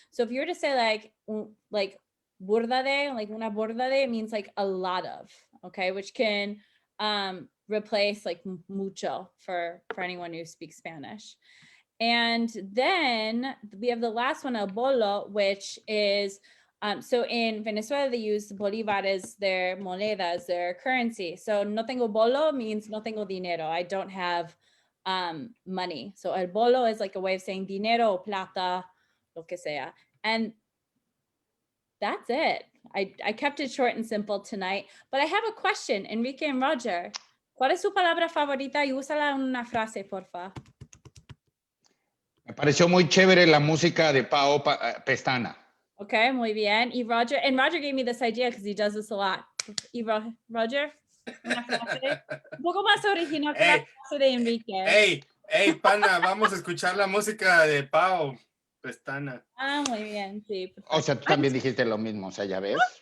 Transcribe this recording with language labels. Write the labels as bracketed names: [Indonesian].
[English] So if you were to say like [Spanish] burda de, [English] like [Spanish] una burda de, [English] it means like a lot of, okay, which can replace like mucho for anyone who speaks Spanish. And then we have the last one, el bolo, which is, so in Venezuela, they use Bolivar as their moneda, as their currency. [Spanish] So no tengo bolo means no tengo dinero. [English] I don't have money. So el bolo is like a way of saying [Spanish] dinero o plata, lo que sea. [English] And that's it. I kept it short and simple tonight, but I have a question, Enrique and Roger. [Spanish] ¿Cuál es su palabra favorita? Y úsala en una frase, porfa. Me pareció muy chévere la música de Pao Pestana. Okay, muy bien. [English] Y Roger gave me this idea because he does this a lot. [Spanish] Y Roger, una frase un poco más original que la frase de Enrique. Hey, pana, vamos a escuchar la música de Pao Pestana. Ah, muy bien, sí. O sea, tú también dijiste lo mismo, o sea, ya ves.